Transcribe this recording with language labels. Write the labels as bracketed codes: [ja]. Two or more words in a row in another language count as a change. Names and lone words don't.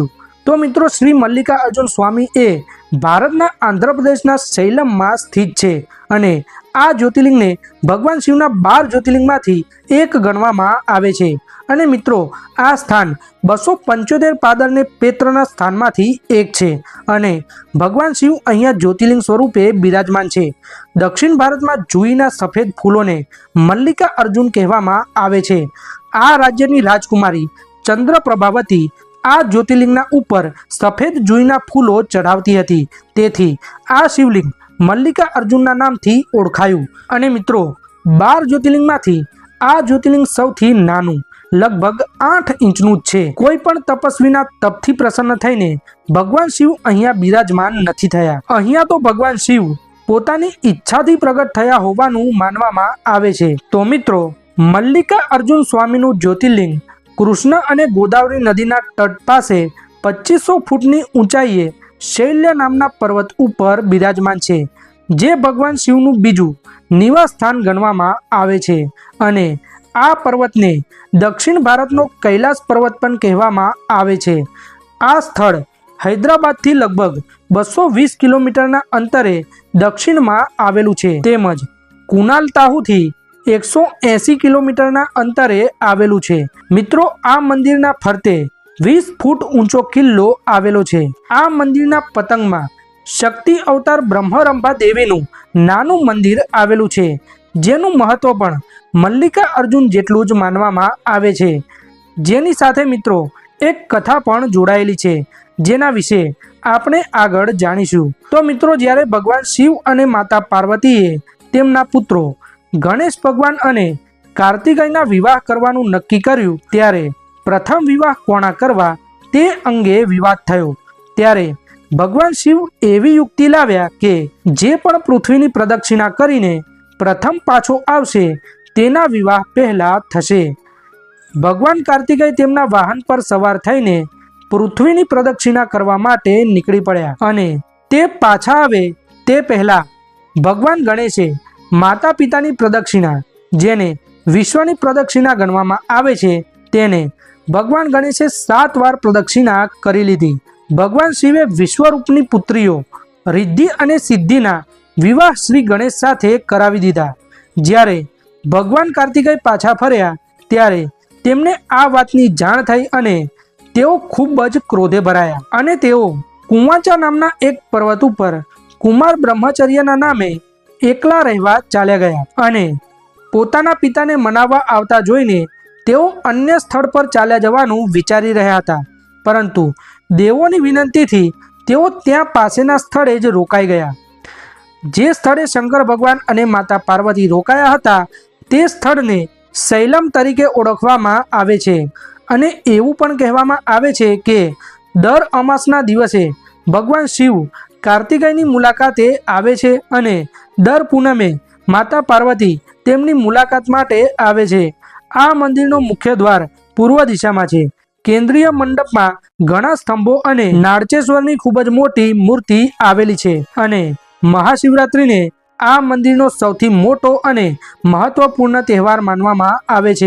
[gu] તો મિત્રો શ્રી મલ્લિકા અર્જુન સ્વામી એ ભારતના આંધ્ર પ્રદેશના સૈલમ મેં સ્થિત છે અને આ જ્યોતિર્લિંગ ને ભગવાન શિવના 12 જ્યોતિર્લિંગમાંથી એક ગણવામાં આવે છે। અને મિત્રો આ સ્થાન 275 પાદરને પેત્રના સ્થાનમાંથી એક છે અને ભગવાન શિવ અહીંયા જ્યોતિર્લિંગ સ્વરૂપે બિરાજમાન છે। દક્ષિણ ભારત મેં જૂઈના સફેદ ફૂલોને મલ્લિકા અર્જુન કહેવામાં આવે છે। આ રાજ્યની રાજકુમારી ચંદ્ર પ્રભાવતી આ જ્યોતિર્લિંગના ઉપર સફેદ જૂઈના ફૂલો ચઢાવતી હતી, તેથી આ શિવલિંગ મલ્લિકા અર્જુનના નામથી ઓળખાયું। અને મિત્રો 12 જ્યોતિર્લિંગમાંથી આ જ્યોતિર્લિંગ સૌથી નાનું લગભગ 8 ઇંચનું છે। કોઈ પણ તપસ્વીના તપથી પ્રસન્ન થઈને ભગવાન શિવ અહીંયા બિરાજમાન નથી થયા। અહીંયા તો ભગવાન શિવ પોતાની ઇચ્છાથી પ્રગટ થયા હોવાનું માનવામાં આવે છે। તો મિત્રો મલ્લિકા અર્જુન સ્વામીનું જ્યોતિર્લિંગ કૃષ્ણ અને ગોદાવરી નદીના તટ પાસે 2500 ફૂટની ઊંચાઈએ શૈલ્ય નામના પર્વત ઉપર બિરાજમાન છે, જે ભગવાન શિવનું બીજું નિવાસ સ્થાન ગણવામાં આવે છે। અને આ પર્વતને દક્ષિણ ભારતનો કૈલાસ પર્વત પણ કહેવામાં આવે છે। આ સ્થળ હૈદરાબાદથી લગભગ 220 કિલોમીટરના અંતરે દક્ષિણમાં આવેલું છે, તેમજ કુનાલતાહુથી 180 કિલોમીટરના અંતરે આવેલૂ છે। મિત્રો આ મંદિરના ફરતે 20 ફૂટ ઊંચો કિલ્લો આવેલો છે। આ મંદિરના પતંગમાં શક્તિ અવતાર બ્રહ્મરંભા દેવીનું નાનું મંદિર આવેલૂ છે, જેનું મહત્વ પણ મલ્લિકા અર્જુન જેટલું જ માનવામાં આવે છે। જેની સાથે મિત્રો એક કથા પણ જોડાયેલી છે, જેના વિષે આપણે આગળ જાણીશું। તો મિત્રો જ્યારે ભગવાન શિવ અને માતા પાર્વતીએ તેમના પુત્રો ગણેશ ભગવાન અને કાર્તિકેયના વિવાહ કરવાનું નક્કી કર્યું, ત્યારે પ્રથમ વિવાહ કોણા કરવા તે અંગે વિવાદ થયો। ત્યારે ભગવાન શિવ એવી યુક્તિ લાવ્યા કે જે પણ પૃથ્વીની પ્રદક્ષિણા કરીને પ્રથમ પાછો આવશે તેના વિવાહ પહેલા થશે। ભગવાન કાર્તિકેય તેમના વાહન પર સવાર થઈને પૃથ્વીની પ્રદક્ષિણા કરવા માટે નીકળી પડ્યા અને તે પાછા આવે તે પહેલા ભગવાન ગણેશે માતા પિતાની પ્રદક્ષિણા, જેને વિશ્વની પ્રદક્ષિણા ગણવામાં આવે છે, તેને ભગવાન ગણેશે 7 વાર પ્રદક્ષિણા કરી લીધી। ભગવાન શિવે વિશ્વરૂપની પુત્રીઓ રિદ્ધિ અને સિદ્ધિના વિવાહ શ્રી ગણેશ સાથે કરાવી દીધા। જ્યારે ભગવાન કાર્તિકેય પાછા ફર્યા ત્યારે તેમને આ વાતની જાણ થઈ અને તેઓ ખૂબ જ ક્રોધે ભરાયા અને તેઓ કુંવાચા નામના એક પર્વત ઉપર કુમાર બ્રહ્મચર્યના નામે એકલા રહવા ચાલ્યા ગયા અને પોતાના પિતાને મનાવા આવતા જોઈને તેઓ અન્ય સ્થળ પર ચાલ્યા જવાનું વિચારી રહ્યા હતા, પરંતુ દેવોની વિનંતીથી તેઓ ત્યાં પાસેના સ્થળે જ રોકાઈ ગયા। જે સ્થળે શંકર ભગવાન અને માતા પાર્વતી રોકાયા હતા તે સ્થળને સૈલમ તરીકે ઓળખવામાં આવે છે અને એવું પણ કહેવામાં આવે છે કે દર અમાસના દિવસે ભગવાન શિવ કાર્તિકેયની મુલાકાતે આવે છે અને દર પૂનમે માતા પાર્વતી તેમની મુલાકાત માટે આવે છે। આ મંદિરનો મુખ્ય દ્વાર પૂર્વ દિશામાં છે। કેન્દ્રીય મંડપમાં ઘણા સ્તંભો અને નારચેશ્વરની ખૂબ જ મોટી મૂર્તિ આવેલી છે અને મહાશિવરાત્રિને આ મંદિરનો સૌથી મોટો અને મહત્વપૂર્ણ તહેવાર માનવામાં આવે છે।